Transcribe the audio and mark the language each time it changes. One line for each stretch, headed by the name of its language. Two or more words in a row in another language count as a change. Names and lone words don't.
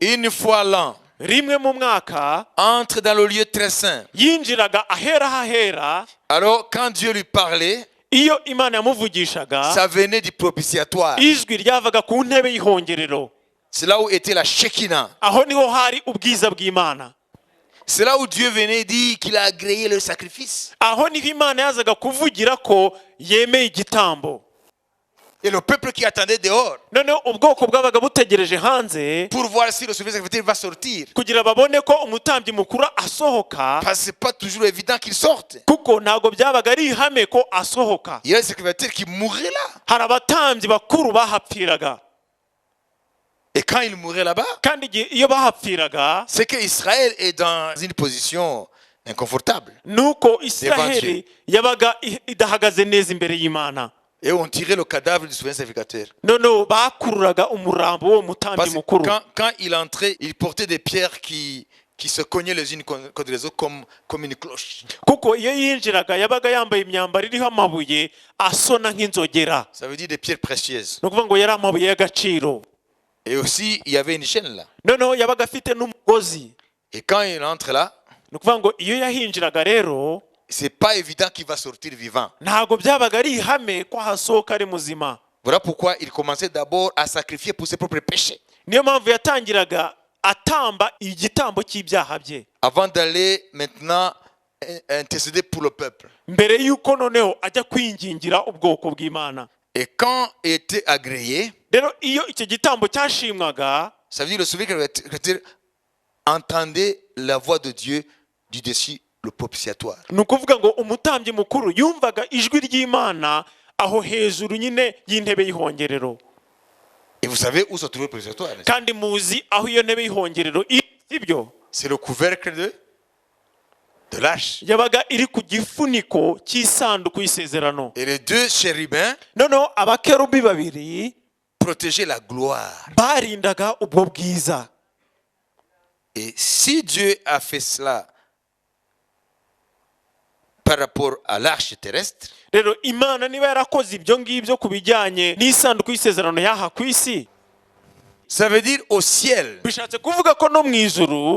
French: une fois l'an,
Kinyarwanda: rimwe mu mwaka
French: entre dans le lieu très saint,
Kinyarwanda: yinjiraga ahera hahera,
French: alors quand Dieu lui parlait,
Kinyarwanda: iyo Imana yamuvugishaga,
French: ça venait du propitiatoire.
Kinyarwanda: ijwi ryavaga ku ntebe y'ihongerero.
French: C'est là où était la Shekinah.
Kinyarwanda: Aho niho hari ubwiza bw'Imana.
French: C'est là où Dieu venait dire qu'il a agréé le sacrifice.
Kinyarwanda: Aho niho Imana yazaga kuvugira ko yemeye igitambo.
French: Et le peuple qui attendait dehors,
Kinyarwanda: noneho ubwoko bwabaga butegereje hanze
French: pour voir si le souverain sacrificateur va sortir.
Kinyarwanda: kugira babone ko umutambyi mukuru asohoka,
French: Parce que c'est pas toujours évident qu'il sorte.
Kinyarwanda: kuko ntago byabaga ari ihame ko asohoka.
French: Il y a des sacrificateurs qui mouraient là.
Kinyarwanda: Hari abatambyi bakuru bahapfiraga,
French: Et quand ils mouraient là-bas,
Kinyarwanda: kandi iyo bahapfiraga,
French: c'est que Israël est dans une position inconfortable.
Kinyarwanda: nuko Israheli yabaga idahagaze neza imbere y'Imana.
French: Et on tirait le cadavre du souverain sacrificateur.
Kinyarwanda: noneho bakururaga umurambo wo mutambyi
French: Parce que
Kinyarwanda: mukuru.
French: quand il entrait, il portait des pierres qui se cognaient les unes contre les autres comme une cloche.
Kinyarwanda: Kuko iyo yinjiraga yabaga yambaye imyambaro iriho amabuye asona nk'inzogera.
French: Ça veut dire des pierres précieuses.
Kinyarwanda: Ni ukuvuga ngo yari amabuye y'agaciro.
French: Et aussi, il y avait une chaîne là.
Kinyarwanda: noneho yabaga afite n'umugozi.
French: Et quand il entre là,
Kinyarwanda: ni ukuvuga ngo iyo yahinjiraga rero,
French: c'est pas évident qu'il va sortir vivant.
Kinyarwanda: ntago byabaga ari ihame ko hasohoka ari muzima.
French: Voilà pourquoi il commençait d'abord à sacrifier pour ses propres péchés.
Kinyarwanda: Niyo mpamvu yatangiraga atamba igitambo cy'ibyaha bye,
French: Avant d'aller maintenant intercéder pour le peuple.
Kinyarwanda: mbere y'uko noneho ajya kwingingira ubwoko bw'Imana.
French: Et quand il était agréé,
Kinyarwanda: Rero iyo icyo gitambo cyashimwaga,
French: ça veut dire le souverain sacrificateur entendait la voix de Dieu du dessus le propitiatoire.
Kinyarwanda: ni ukuvuga ngo umutambyi mukuru yumvaga ijwi ry'Imana aho hejuru nyine y'intebe y'ihongerero.
French: Et vous savez où se trouvait le propitiatoire?
Kinyarwanda: Kandi muzi aho iyo ntebe y'ihongerero sibyo?
French: C'est le couvercle de l'arche.
Kinyarwanda: Yabaga iri ku gifuniko cy'isanduku y'isezerano.
French: Et les deux chérubins
Kinyarwanda: noneho abakerubi babiri
French: protégeaient la gloire.
Kinyarwanda: barindaga ubwo bwiza.
French: Et si Dieu a fait cela par rapport à l'arche terrestre,
Kinyarwanda: Rero Imana niba yarakoze ibyo ngibyo ku bijyanye n'isanduku y'isezerano y'aha ku isi,
French: ça veut dire au ciel,
Kinyarwanda: bishatse kuvuga ko no mu ijuru